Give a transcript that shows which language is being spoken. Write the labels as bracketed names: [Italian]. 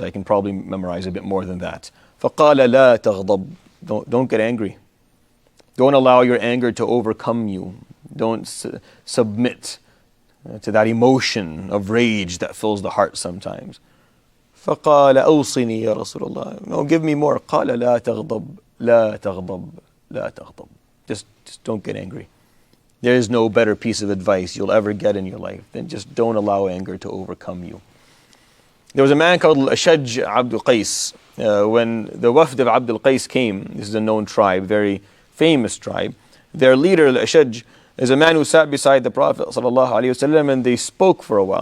[English] I can probably memorize a bit more than that. [Arabic] فقال لا تغضب. [English] Don't get angry. [Arabic] Don't allow your anger to overcome you. Don't submit to that emotion of rage that fills the heart sometimes. فقال أوصني يا رسول الله. [English] No, give me more. [Arabic] قال لا تغضب لا تغضب لا تغضب. [English] Just don't get angry. There is no better piece of advice you'll ever get in your life than just don't allow anger to overcome you. There was a man called Ashaj Abdul Qais. When the Wafd of Abdul Qais came, this is a known tribe, very famous tribe. Their leader, Ashaj, is a man who sat beside the Prophet ﷺ, and they spoke for a while.